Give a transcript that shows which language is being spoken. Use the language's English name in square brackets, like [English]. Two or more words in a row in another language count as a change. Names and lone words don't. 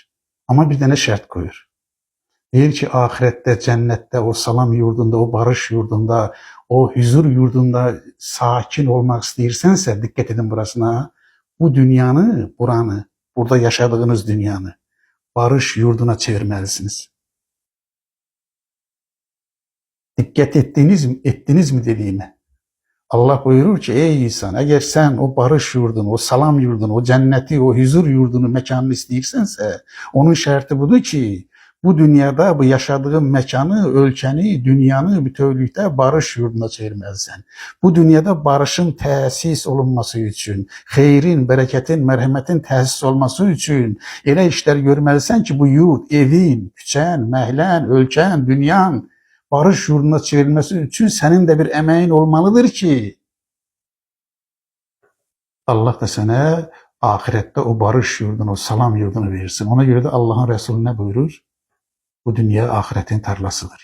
[Azerbaijani] Amma bir dənə şərt qoyur. Deyir ki, ahirətdə, cənnətdə, o salam yurdunda, o barış yurdunda, o huzur yurdunda sakin olmaq istəyirsənsə, diqqət edin burasına, bu dünyanı, buranı, burada yaşadığınız dünyanı barış yurduna çevirməlisiniz. [Turkish] Diqqət ettiniz mi dediğime? [Azerbaijani] Allah buyurur ki, ey insan, [Turkish] eğer sen o barış yurdunu, [Azerbaijani] o salam yurdunu, o cenneti, o huzur yurdunu, mekanını istəyirsense, onun şərti budur ki, bu dünyada bu yaşadığın mekanı, ölkəni, dünyanı bütövlükdə barış yurduna çevirməlisən. Bu dünyada barışın təsis olunması üçün, xeyrin, bərəkətin, mərhəmətin təsis olması üçün elə işlər görməlisən ki, bu yurt, evin, küçən, məhlən, ölkən, dünyan barış yurduna [Turkish] çevrilmesi için senin de bir emeğin olmalıdır ki Allah da sana ahirette o barış yurdunu, o salam yurdunu verirsin. Ona göre de Allah'ın Resulü ne buyurur? Bu dünya ahiretin tarlasıdır.